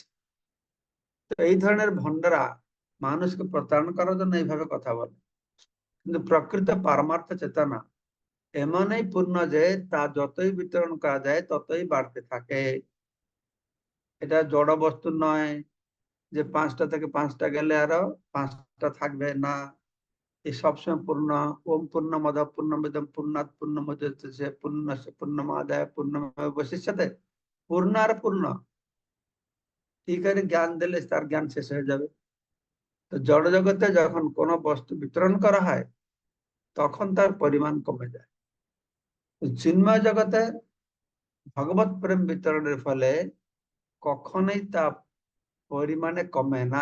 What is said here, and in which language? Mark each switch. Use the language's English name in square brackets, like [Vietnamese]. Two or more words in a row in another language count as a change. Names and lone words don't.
[Bangla] তো এই ধরনের ভণ্ডরা মানুষকে প্রতারণা করার জন্য এইভাবে কথা বলে, কিন্তু প্রকৃত পারমার্থ চেতনা এমনই পূর্ণ যে তা যতই বিতরণ করা যায় ততই বাড়তে থাকে। এটা জড় বস্তু নয় যে 5টা থেকে 5টা গেলে আরো 5টা থাকবে না। এই সবসময় পূর্ণ। [Sanskrit] ওম পূর্ণমদ পূর্ণমিদম পূর্ণাৎ পূর্ণমুদচ্যতে পূর্ণস্য পূর্ণমাদায় পূর্ণমেবাবশিষ্যতে। [Bangla] পূর্ণ আর পূর্ণ। ঠিক আছে, জ্ঞান দিলে তার জ্ঞান শেষ হয়ে যাবে। তো জড় জগতে যখন কোনো বস্তু বিতরণ করা হয় তখন তার পরিমাণ কমে যায়। চিন্ময় জগতে ভগবত প্রেম বিতরণের ফলে কখনোই তা পরিমাণে কমে না।